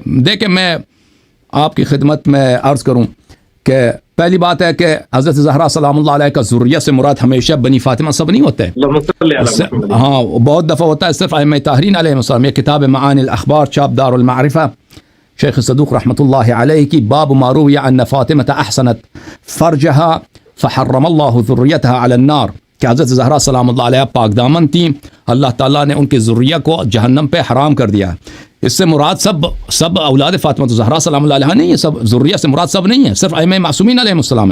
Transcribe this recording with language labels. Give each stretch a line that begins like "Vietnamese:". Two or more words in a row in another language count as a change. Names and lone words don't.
Urdu: دیکھیں میں آپ کی خدمت میں عرض کروں کہ پہلی بات ہے کہ حضرت زہرا
Arabic: سلام اللہ علیہ
Urdu: کا ذریہ سے مراد ہمیشہ بنی فاطمہ سب نہیں ہوتے. ہاں بہت دفعہ ہوتا ہے صرف ائمہ طاہرین
Arabic: علیہ السلام.
Urdu: یہ کتاب معانی الاخبار چاپ دار المعرفہ شیخ صدوق
Arabic: رحمۃ اللہ علیہ
Urdu: کی باب
Arabic: ما روی ان فاطمہ احسنت فرجہا فحرم اللہ ذریتها علی النار،
Urdu: کہ حضرت زہرا
Arabic: سلام اللہ علیہ
Urdu: پاک دامن تھیں، اللہ تعالیٰ نے ان کے ذریہ کو جہنم پہ حرام کر دیا. اس سے مراد سب اولاد فاطمہ زہرا
Arabic: سلام اللہ علیہ
Urdu: نہیں ہے، سب ذریہ سے مراد سب نہیں ہے، صرف ائمہ معصومین
Arabic: علیہ السلام
Urdu: ہے.